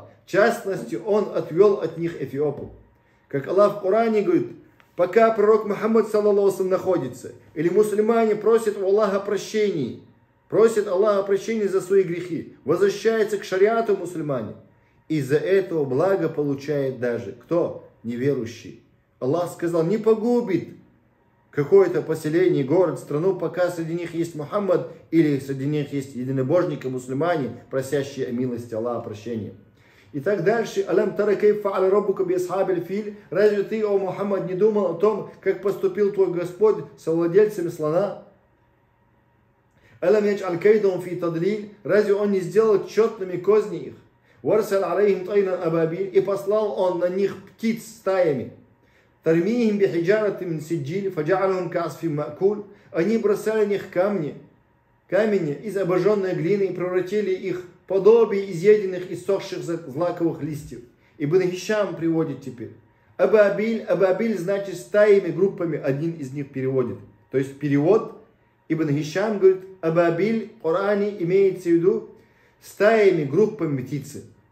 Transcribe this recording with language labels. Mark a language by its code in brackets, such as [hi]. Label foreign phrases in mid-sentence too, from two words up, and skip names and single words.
[ru] В частности, он отвел от них эфиопов. Как Аллах в Коране говорит, пока пророк Мухаммад, [ar] صلى الله وسلم, [ru] находится, или мусульмане просят у Аллаха прощения, просят Аллаха прощения за свои грехи, возвращается к шариату мусульмане, из-за этого благо получает даже кто? Неверующий. Аллах сказал, не погубит какое-то поселение, город, страну, пока среди них есть Мухаммад, или среди них есть единобожники, мусульмане, просящие о милости Аллаха прощения. И так дальше. [ar] ألم تر كيف فعل ربك بأصحاب الفيل. [ru] Разве ты, о Мухаммад, не думал о том, как поступил твой Господь со владельцами слона? [ar] ألم يجعل كيدهم في تضليل. [ru] Разве он не сделал четными козни их? [ar] وأرسل عليهم طيرا أبابيل. [ru] И послал он на них птиц стаями. [ar] ترميهم بحجارة من سجيل فجعلهم كعصف مأكول. [ru] Они бросали в них камни из обожженной глины и превратили их в подобие изъеденных и сохших злаковых листьев. Ибн Хишам приводит теперь. Абабиль значит стаями, группами, один из них переводит. То есть перевод Ибн Хишам говорит, Абабиль в Коране имеется в виду стаями, группами птицы.